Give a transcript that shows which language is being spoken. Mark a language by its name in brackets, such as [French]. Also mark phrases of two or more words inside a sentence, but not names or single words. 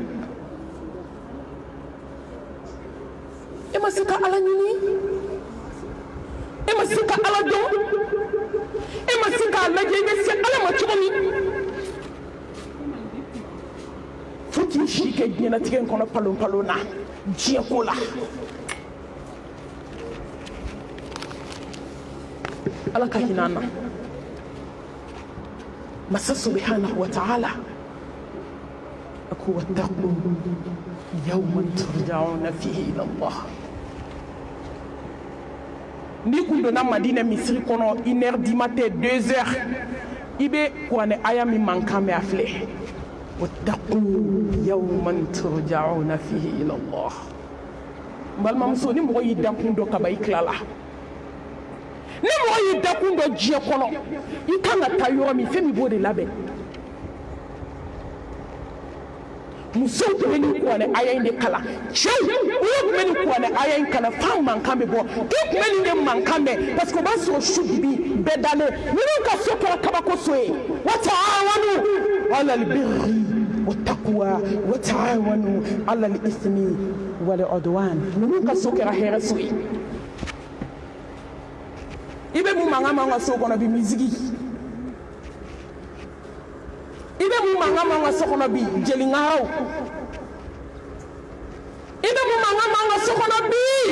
[Bambara] e ma se ka ala ɲini e ma se ka ala dɔn e ma se k'a lajɛ i bɛ se ala ma cogo min fo k'i si kɛ diɲɛlatigɛ in kɔnɔ palon na diɲɛ ko la ala ka hinɛ an na masa [Arabic] سبحانه وتعالى [Bambara] ako [Arabic] واتقوا يوما ترجعون فيه إلى الله. [Bambara] Ni kun donna Madina misiri kɔnɔ 1h [French] du matin [Bambara] 2h i bɛ kuranɛ aya min mankan mɛn a filɛ [Arabic] واتقوا يوما ترجعون فيه إلى الله. [Bambara] N balimamuso ni mɔgɔ y'i dakun dɔ kaba i tilala ni mɔgɔ y'i dakun dɔ diɲɛ kɔnɔ i kan ka taa yɔrɔ min fɛn min b'o de labɛn. Musow tun bɛ nin kuranɛ aya in de kalan cɛw olu tun bɛ nin kuranɛ aya in kalan f'an mankan bɛ bɔ k'e tun bɛ nin de mankan mɛn [French] parce que [Bambara] o b'a sɔrɔ su dibi bɛɛ dalen ninnu ka so kɛra kabako so ye [Arabic] وتعاونوا على البر والتقوى وتعاونوا على الإثم والعدوان [Bambara] ninnu ka so kɛra hɛrɛ so ye. I bɛ mun mankan m'an ka so kɔnɔ bi misigi i bɛ mun mankan m'an ka so kɔnɔ bi jeliŋaraw i bɛ mun mankan m'an ka so kɔnɔ bi